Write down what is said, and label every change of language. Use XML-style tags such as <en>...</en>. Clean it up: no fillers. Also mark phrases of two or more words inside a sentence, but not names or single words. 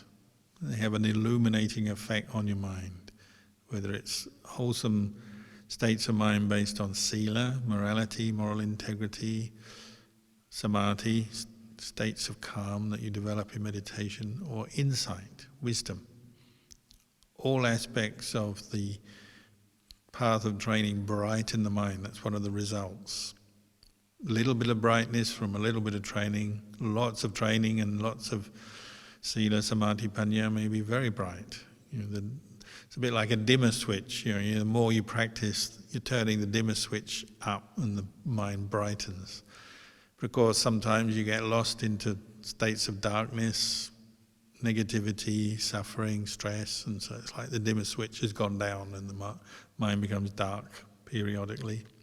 <en>They have an illuminating effect on your mind, whether it's wholesome states of mind based on sila, morality, moral integrity, samadhi, states of calm that you develop in meditation, or insight, wisdom. All aspects of the path of training brighten the mind. That's one of the results. A little bit of brightness from a little bit of training, lots of training and lots of</en> <pi>sila, samadhi, panya</pi> <en>may be very bright. It's a bit like a dimmer switch. The more you practice, you're turning the dimmer switch up and the mind brightens. Because sometimes you get lost into states of darkness, negativity, suffering, stress, and so it's like the dimmer switch has gone down and the mind becomes dark periodically.</en>